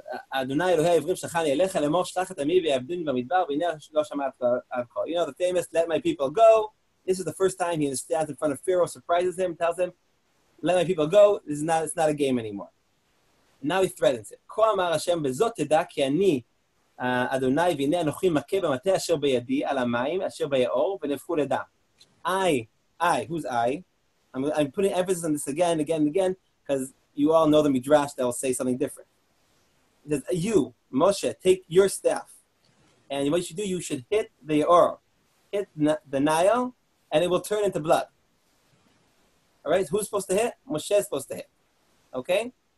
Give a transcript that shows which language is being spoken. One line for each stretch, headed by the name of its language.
Hebrew: אדוני אלוהי העברים שלחני אליך לאמור שלח את עמי ויעבדוני במדבר והנה לא שמעת עד כה.
English: You know, the famous let my people go. This is the first time he stands in front of Pharaoh, surprises him, tells him, let my people go. It's not a game anymore. And now he threatens it.
Hebrew: כה אמר השם בזאת תדע כי אני אדוני והנה אנוכי מכה במטה אשר בידי על המים אשר ביאור ונהפכו לדם.
English: Who's I? I'm putting emphasis on this again, because you all know the midrash that will say something different. It says, you, Moshe, take your staff, and what you should do, you should hit the Yaor, hit the Nile, and it will turn into blood. All right, who's supposed to hit? Moshe is supposed to hit. Okay?